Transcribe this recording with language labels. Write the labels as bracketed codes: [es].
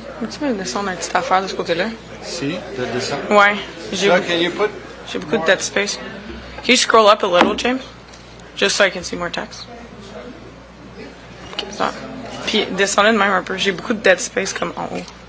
[fr] Tu me descendre une petite affaire de ce côté-là? [en] See the descent? [fr] Ouais. [en] So can you put? [fr] J'ai beaucoup de dead space. [en] Can you scroll up a little, James? Just so I can see more text. Okay, ça. [fr] Puis descendez de même un peu. J'ai beaucoup de dead space comme en haut.